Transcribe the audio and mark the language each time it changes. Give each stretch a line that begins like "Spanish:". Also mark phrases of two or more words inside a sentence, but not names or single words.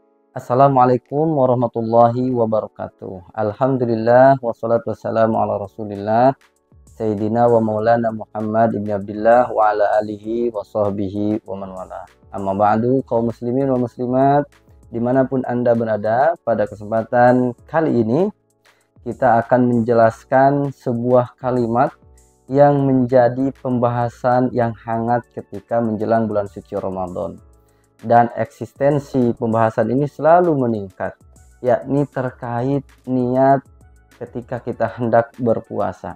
Arabic: السلام عليكم ورحمة الله وبركاته. الحمد لله والصلاة والسلام على رسول الله سيدنا ومولانا محمد بن عبد الله وعلى آله وصحبه ومن والاه. أما بعد,
Indonesian: kaum
Arabic: مسلمين ومسلمات
Indonesian: dimanapun Anda berada, pada kesempatan kali ini kita akan menjelaskan sebuah kalimat yang menjadi pembahasan yang hangat ketika menjelang bulan suci Ramadan. Dan eksistensi pembahasan ini selalu meningkat, yakni terkait niat ketika kita hendak berpuasa.